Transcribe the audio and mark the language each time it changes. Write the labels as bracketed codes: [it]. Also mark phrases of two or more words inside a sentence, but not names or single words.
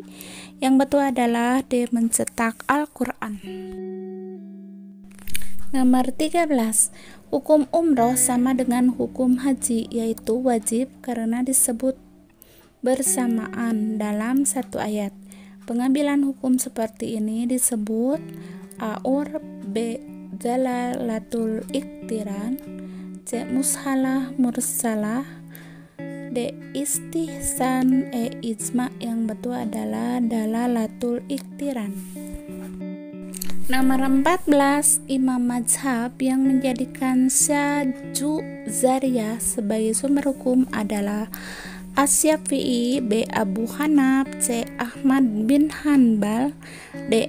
[id] Yang betul adalah D. Mencetak Al-Quran. Nomor 13, hukum umroh sama dengan hukum haji, yaitu wajib karena disebut bersamaan dalam satu ayat. Pengambilan hukum seperti ini disebut A. Urf, B. [ar] دلالة الاقتران, [id] C. [ar] مصلحة مرسلة, D. [id] Istihsan, E. Ijma. Yang betul adalah [ar] دلالة الاقتران. [id] Nomor 14, imam mazhab yang menjadikan syaju zariyah sebagai sumber hukum adalah A. Syafi'i, B. Abu Hanaf, C. Ahmad bin Hanbal, D.